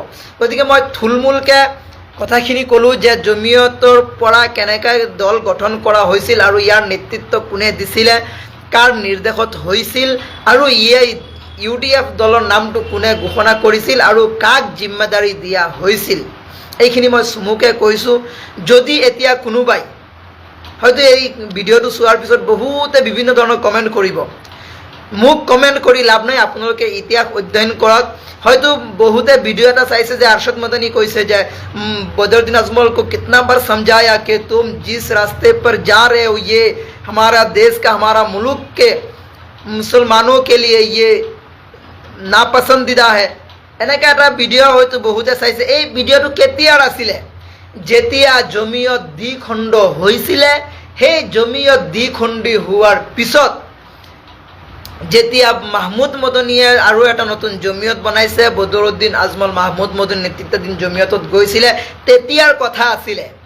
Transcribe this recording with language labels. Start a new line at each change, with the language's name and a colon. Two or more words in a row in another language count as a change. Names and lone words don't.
Assamese: গতিকে মই থুলমূলকৈ কথাখিনি ক'লোঁ যে জমিয়তৰ পৰা কেনেকৈ দল গঠন কৰা হৈছিল আৰু ইয়াৰ নেতৃত্ব কোনে দিছিলে, কাৰ নিৰ্দেশত হৈছিল, আৰু UDF দলৰ নামটো কোনে ঘোষণা কৰিছিল আৰু কাক জিম্মেদাৰী দিয়া হৈছিল, এইখিনি মই চমুকৈ কৈছোঁ। যদি এতিয়া কোনোবাই হয়তো এই ভিডিঅ'টো চোৱাৰ পিছত বহুতে বিভিন্ন ধৰণৰ কমেণ্ট কৰিব, মোক কমেণ্ট কৰি লাভ নাই, আপোনালোকে ইতিহাস অধ্যয়ন কৰক। হয়তো বহুতে ভিডিঅ' এটা চাইছে যে আৰশাদ মাদানী কৈছে যে
Hindi: बदरुद्दीन अजमल को कितना बार समझाया कि तुम जिस रास्ते पर जा रहे हो ये हमारा देश का, हमारा मुल्क के मुसलमानों के लिए ये नापसंदीदा है।
Assamese: এনেকৈ এটা ভিডিঅ' হয়তো বহুতে চাইছে। এই ভিডিঅ'টো কেতিয়াৰ আছিলে? যেতিয়া জমিয়ত দ্বিখণ্ড হৈছিলে। সেই জমিয়ত দ্বিখণ্ডী হোৱাৰ পিছত যেতিয়া মাহমুদ মদনীয়ে আৰু এটা নতুন জমিয়ত বনাইছে, বদৰুদ্দিন আজমল মাহমুদ মদনী নেতৃত্বাধীন জমিয়তত গৈছিলে, তেতিয়াৰ কথা আছিলে।